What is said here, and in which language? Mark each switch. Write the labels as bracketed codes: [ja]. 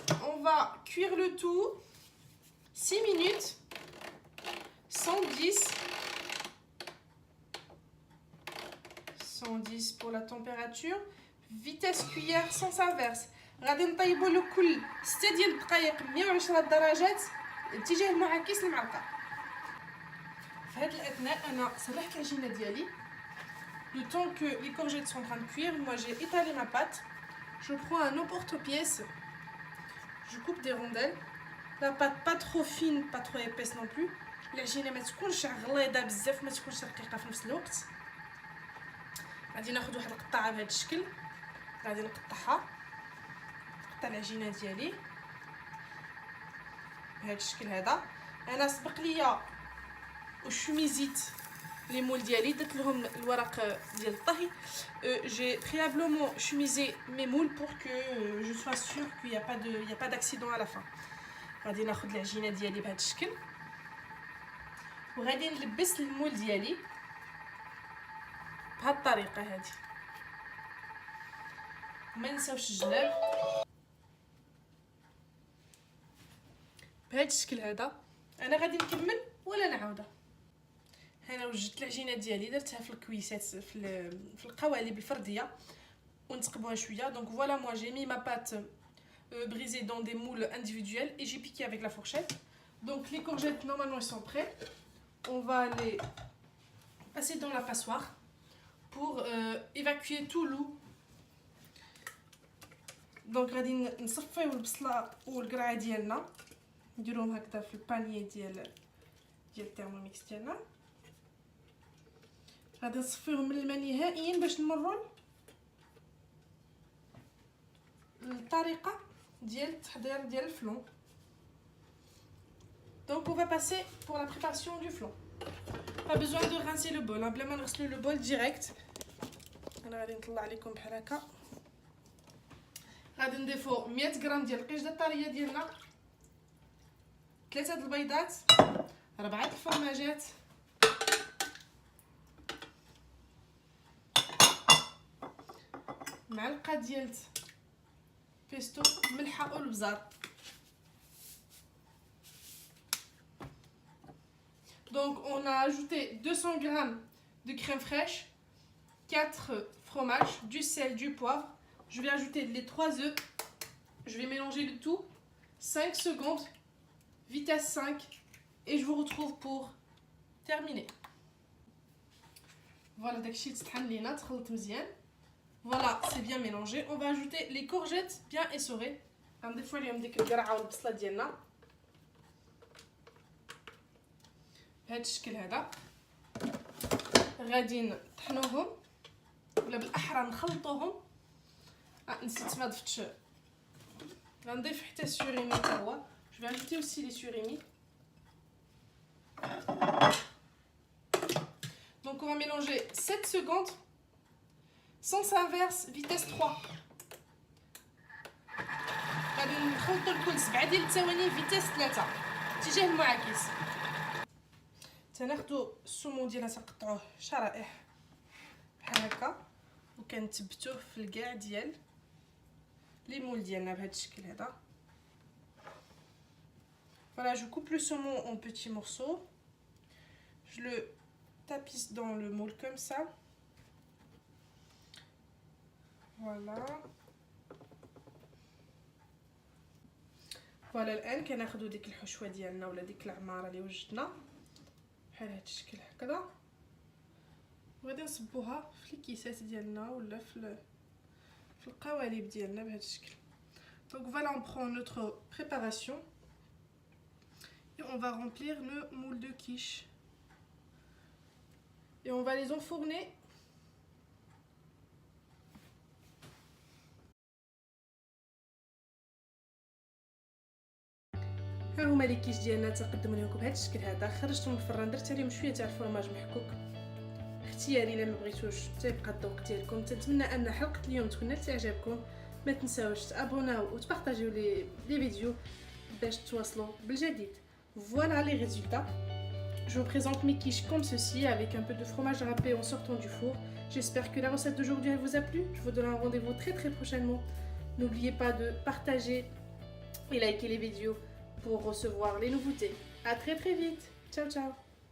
[fr] On va cuire le tout 6 minutes, 110 pour la température, vitesse cuillère sens inverse. [ar] غادي نطيبوا له كل 6 ديال الدقائق 110 درجات اتجاه المعاكس المعلقه. في هذا الاثناء انا صلحت العجينه ديالي. [fr] Le temps que les courgettes sont en train de cuire, moi j'ai étalé ma pâte. Je prends un emporte-pièce, je coupe des rondelles. La pâte pas trop fine, pas trop épaisse non plus. [ar] العجينه ما تكونش غليظه بزاف ما تكونش رقيقه في نفس الوقت. غادي ناخذ واحد القطعه بهذا الشكل، غادي نقطع العجينه ديالي بهذا الشكل هذا. انا سبق ليا وشميزيت لي مول ديالي، درت لهم الورق ديال الطهي. [fr] j'ai préalablement chemisé mes moules pour que je sois sûre qu'il y a pas d'accident à la fin. [ar] غادي ناخذ العجينه ديالي بهذا الشكل وغادي نلبس المول ديالي بهذه الطريقه هذه. ما نساوش الجناب بهذا الشكل هذا. انا غادي نكمل ولا نعاودها. انا وجدت العجينه ديالي درتها في الكويسات في القوالب الفرديه ونتقبوها شويه. [fr] دونك فوالا moi j'ai mis ma pâte brisée dans des moules individuels et j'ai piqué avec la fourchette. Donc les courgettes normalement ils sont prêts. On va les passer dans la passoire pour évacuer tout l'eau. [ar] Donc غادي نصفيو البصله والقرعه ديالنا نديروهم هكذا في البانيي ديال الترموميكس ديالنا. غادي نصفيهم من الماء نهائيا باش نمروا للطريقه ديال التحضير ديال الفلون. [fr] Donc on va passer pour la préparation du flan. Pas besoin de rincer le bol, [ar] بلا ما نغسلو [fr] le bol direct. [ar] انا غادي نطلع لكم بحال هكا. غادي نضيفو 100 غرام ديال القشده الطريه ديالنا، 3 د البيضات، 4 الفرماجات، معلقه ديال بيستو، ملحه والبزار. [fr] Donc on a ajouté 200 g de crème fraîche, 4 fromages, du sel, du poivre. Je vais ajouter les 3 œufs. Je vais mélanger le tout. 5 secondes, vitesse 5 et je vous retrouve pour terminer. [ar] Voilà, داكشي تطحن لينا تخلط مزيان. [fr] Voilà, c'est bien mélangé. On va ajouter les courgettes bien essorées. [ar] غنضيفوا عليهم ديك القرعه والبصله ديالنا بهذا الشكل هذا. غادي نطحنوهم ولا بالاحرى نخلطوهم. نسيت ما ضفتش، غنضيف حتى السوريمي حتى هو. [fr] جو في ajouter aussi les surimi. Donc on va mélanger 7 secondes. Sens inverse, vitesse 3. [ar] غادي نخلطوا الكل 7 ديال الثواني فيتيس 3 اتجاه المعاكس. تناخذوا السمون ديالنا تنقطعوه شرائح بحال هكا وكنثبتوه في الكاع ديال لي مول ديالنا بهذا الشكل هذا. [fr] Voilà, je coupe le saumon en petits morceaux. Je le tapisse dans le moule comme ça. Voilà. [ar] فوالا الان كناخذوا ديك الحشوه ديالنا ولا ديك العماره اللي وجدنا بحال هذا الشكل هكذا وغادي نصبوها في الكيسات ديالنا ولا في القوالب ديالنا بهذا الشكل. [fr] Donc voilà, on prend notre préparation et on va remplir le moule de quiche et on va les enfourner. [ar] ها هما لي كيش ديالنا تقدموا لكم بهذا الشكل هذا. خرجتهم من الفران، درت عليهم شويه تاع الفرماج محكوك اختياري الا ما بغيتوش تيبقى الذوق ديالكم. نتمنى ان حلقه اليوم تكون نالت اعجابكم. ما تنساوش تابوناو وتبارطاجيو لي فيديو باش تواصلوا بالجديد. [fr] Voilà les résultats. Je vous présente mes quiches comme ceci avec un peu de fromage râpé en sortant du four. J'espère que la recette d'aujourd'hui elle vous a plu. Je vous donne un rendez-vous très prochainement. N'oubliez pas de partager et liker les vidéos pour recevoir les nouveautés. À très vite. Ciao ciao.